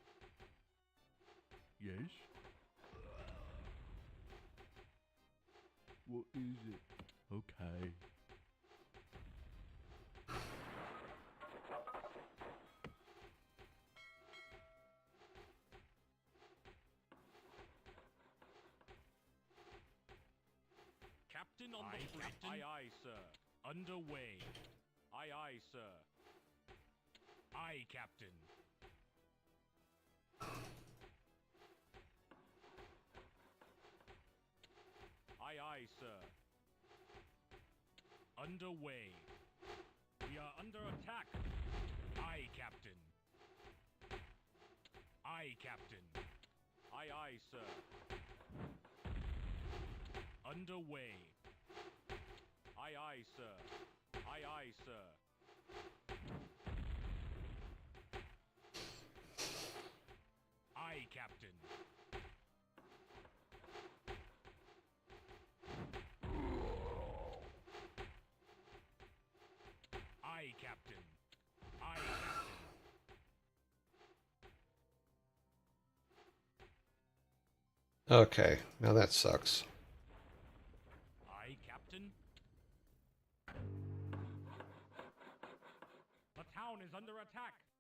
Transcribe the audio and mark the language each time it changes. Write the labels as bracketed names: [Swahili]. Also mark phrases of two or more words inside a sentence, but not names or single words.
[English] Yes? What is it? Okay. Captain on the bridge. Aye, aye, sir. Underway. Aye, aye, sir. Aye, Captain. Aye, aye, sir. Underway. We are under attack. Aye, Captain. Aye, Captain. Aye, aye, sir. Underway. Aye, aye, sir. Aye, aye, sir. Aye, Captain. Aye, Captain. Aye, Captain. Okay, now that sucks. Aye, Captain. The town is under attack.